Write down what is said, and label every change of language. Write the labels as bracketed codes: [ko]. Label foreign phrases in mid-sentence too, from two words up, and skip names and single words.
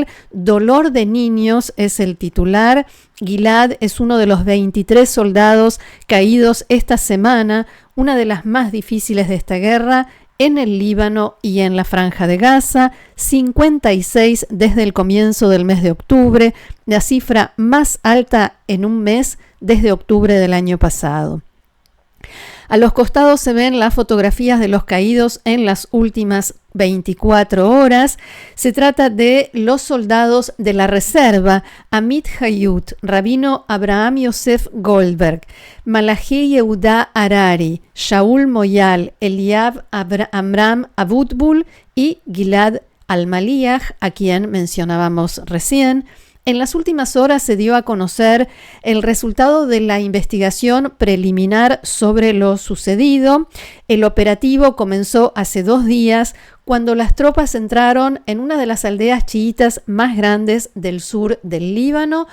[es] Dolor de niños es el titular. Gilad es uno de los 23 soldados caídos esta semana, una de las más difíciles de esta guerra, en el Líbano y en la Franja de Gaza, 56 desde el comienzo del mes de octubre, la cifra más alta en un mes desde octubre del año pasado. A los costados se ven las fotografías de los caídos en las últimas 24 horas. Se trata de los soldados de la reserva: Amit Hayut, Rabino Abraham Yosef Goldberg, Malachi Yehuda Harari, Shaul Moyal, Eliav Amram Abutbul y Gilad al-Maliach, a quien mencionábamos recién. En las últimas horas se dio a conocer el resultado de la investigación preliminar sobre lo sucedido. El operativo comenzó hace 2 días cuando las tropas entraron en una de las aldeas chiitas más grandes del sur del Líbano.